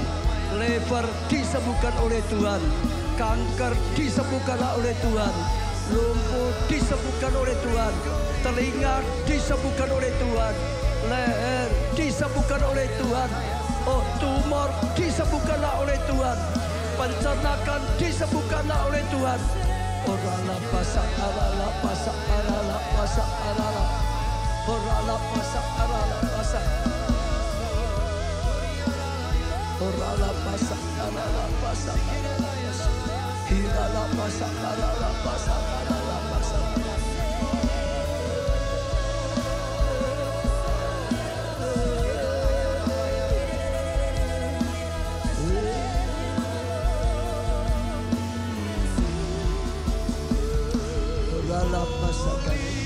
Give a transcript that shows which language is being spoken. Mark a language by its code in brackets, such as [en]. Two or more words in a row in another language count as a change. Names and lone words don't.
[id] Lever disembuhkan oleh Tuhan. Kanker disembuhkanlah oleh Tuhan. Lumpuh disembuhkan oleh Tuhan. Telinga disembuhkan oleh Tuhan. Leher disembuhkan oleh Tuhan. Oh, tumor disembuhkanlah oleh Tuhan. Pencernaan disembuhkanlah oleh Tuhan. Orala pasak arala pasak arala pasak arala. Orala pasak arala pasak. Orala pasak arala pasak arala. Hirala pasak arala pasak arala pasak. Orala pasak arala.